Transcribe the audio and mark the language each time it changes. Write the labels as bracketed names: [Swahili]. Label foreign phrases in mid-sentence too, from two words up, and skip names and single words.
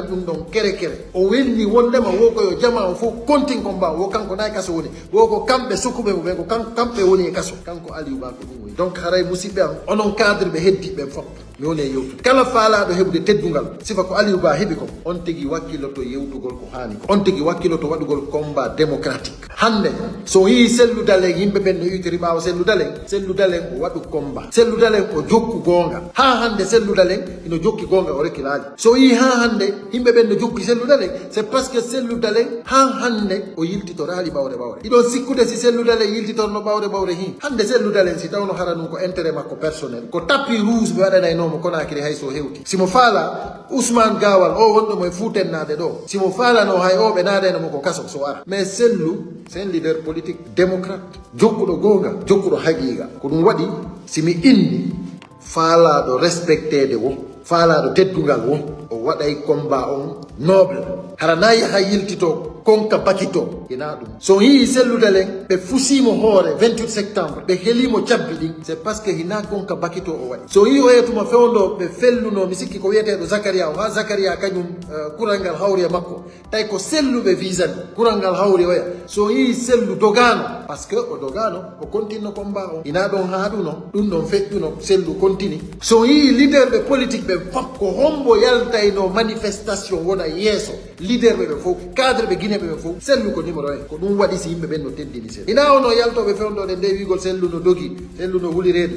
[Fula] ɗum ɗon kere kere o welni wondema wo ko yo jama o fof [French] continue combat [Fula] wo kanko na e kaso woni wo ko kamɓe sukkuɓe mo ɓen ko kamɓe woni e kaso kanko Aliou Ba ko ɗum woni donc haray musidɓe am onon cadre ɓe heddiɓe fof mi woni e yewtude kala faalaɗo heɓude teddungal sifa ko Aliou Ba heeɓi ko on tigui wakkilloto yewtugol ko hani ko on tigui wakkilloto waɗugol [French] combat démocratique [Fula] hande so yi selludalen yimɓe ɓen no iwtiri ɓawa selludalen o waɗu combat selludalen o jokku gonga ha hande selludalen ino jokki gonga o rekkilaji so yi ha hande yimɓe ɓen no jokki selludalen [French] c'est parce que [Fula] selludalen ha hande o yiltitorali ɓawre iɗon sikkude si selludalen yiltitorno ɓawre hin hande selludalen si tawno hara ɗum ko intérêt makko personnel ko [French] tapis rouge [Fula] ɓe waɗanaynomo Konakiri hay so hewti simo faala Ousmane Gawal o wonɗo moye futennade ɗo simo faalano hay o ɓe naɗenamo ko kaso so ara mais sellu [French] c'est un leader politique démocrate [Fula] jokkuɗo gonga jokkuɗo haqiqa ko ɗum waɗi simi inni faalaɗo respectede wo faalaɗo teddungal wo o waɗay combat on noble hara na yaha yiltito konka bakito ina ɗum so yii selludalen ɓe fusimo hoore 28 septembre ɓe helimo cabbi ɗin [French] c'est parce que [Fula] hina konka bakito o waɗi so yii o yeytuma fewndo ɓe felluno mi sikki ko wiyeteɗo Zacharia o ha Zacharia kañum kural ngal hawri e makko tawi ko selluɓe visani kural ngal hawri oya so yii sellu dogano [French] par ce que [Fula] o dogano o [French] continue combat [Fula] o ina ɗon haaɗuno ɗum ɗon feƴƴuno sellu continue so yii leader ɓe politique ɓe fof ko hombo yaltayno manifestation wona yeeso leader ɓe fof cadre ɓe Guinée ɓe fof sellu ko numéro 1 ko ɗum waɗi si yimɓe ɓen no teddini sellu ina ono yaltoɓe fewnoɗe nde wigol sellu no dogi sellu no huuli reedu